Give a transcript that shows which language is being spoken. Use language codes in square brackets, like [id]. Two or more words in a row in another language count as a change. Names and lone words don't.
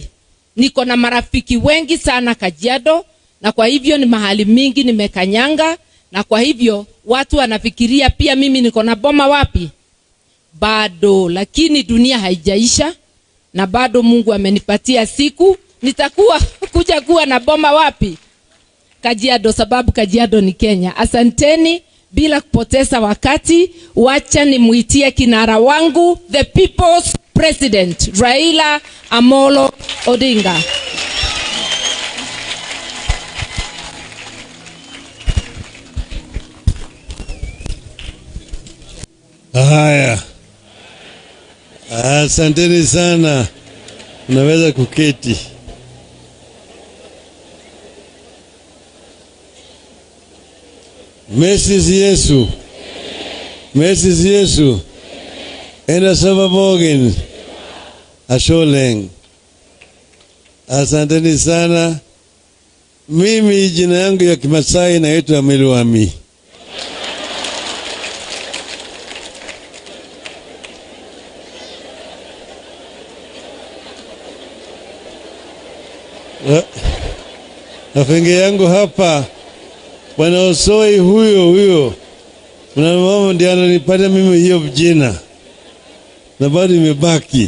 [sw] Niko na marafiki wengi sana Kajiado, na kwa hivyo ni mahali mingi nimekanyanga, na kwa hivyo watu wanafikiria pia mimi niko na boma wapi bado, lakini dunia haijaisha na bado Mungu amenipatia siku nitakuwa kuja kuwa na boma wapi Kajiado, sababu Kajiado ni Kenya. Asanteni. Bila kupoteza wakati, wacha nimuitie kinara wangu, [en] the people's president, Raila Amolo Odinga. [sw] Haya, asanteni sana, unaweza kuketi. [mas] Mrs. Yesu, Mrs. Yesu, ena saba bogen, asholeng. [sw] Asanteni sana. Mimi jina yangu ya Kimasai naitwa Milwami. Afenge yangu hapa Bwana Osoi huyo kuna mama ndiye ananipata mimi hiyo jina na bado imebaki.